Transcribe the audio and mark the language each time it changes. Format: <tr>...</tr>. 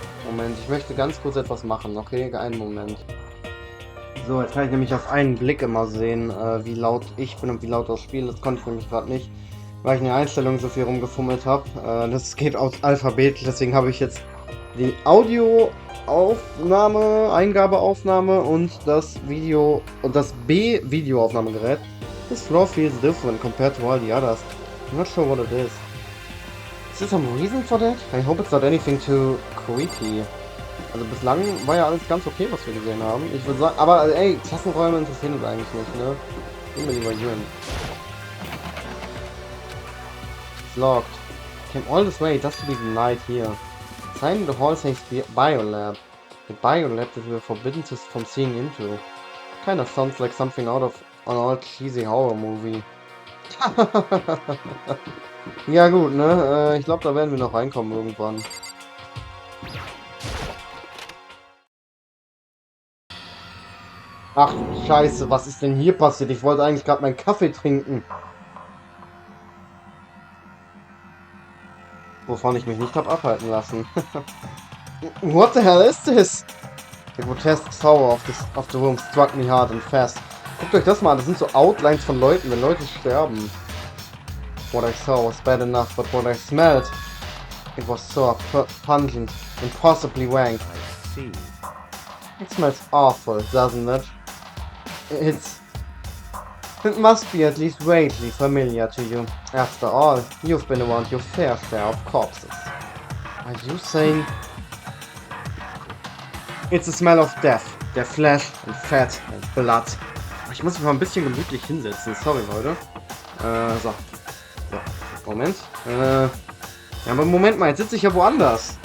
<de>Moment, ich möchte ganz kurz etwas machen, okay? Einen Moment. So, jetzt kann ich nämlich auf einen Blick immer sehen, wie laut ich bin und wie laut das Spiel. Das konnte ich nämlich gerade nicht, weil ich in den Einstellungen so viel rumgefummelt habe. Das geht aus Alphabet, deswegen habe ich jetzt die Audioaufnahme, Eingabeaufnahme und das Video und das B-Videoaufnahmegerät.</de> <en>This floor feels different compared to all the others. I'm not sure what it is. Is there some reason for that? I hope it's not anything too creepy.</en> <de>Also bislang war ja alles ganz okay, was wir gesehen haben. Ich würde sagen, aber ey, Klassenräume interessieren uns eigentlich nicht, ne? Gehen wir lieber hier hin.</de> <en>It's locked. Came all this way just to be denied here. Sign in the hall says biolab. The biolab that we are forbidden from seeing into. Kind of sounds like something out of an old cheesy horror movie.</en> <de>Ja gut, ne? Ich glaube, da werden wir noch reinkommen irgendwann. Ach, Scheiße, was ist denn hier passiert? Ich wollte eigentlich gerade meinen Kaffee trinken. Wovon ich mich nicht habe abhalten lassen.</de> <en>What the hell is this? The grotesque power of the room struck me hard and fast.</en> <de>Guckt euch das mal an, das sind so Outlines von Leuten, wenn Leute sterben.</de> <en>What I saw was bad enough, but what I smelled, it was so pungent and possibly rank. It smells awful, doesn't it? It must be at least vaguely familiar to you. After all, you've been around your fair share of corpses. Are you saying... It's the smell of death. Their flesh and fat and blood.</en> <de>Ich muss mich mal ein bisschen gemütlich hinsetzen. Sorry, Leute. So. Moment. Ja, aber Moment mal, jetzt sitze ich ja woanders.</de>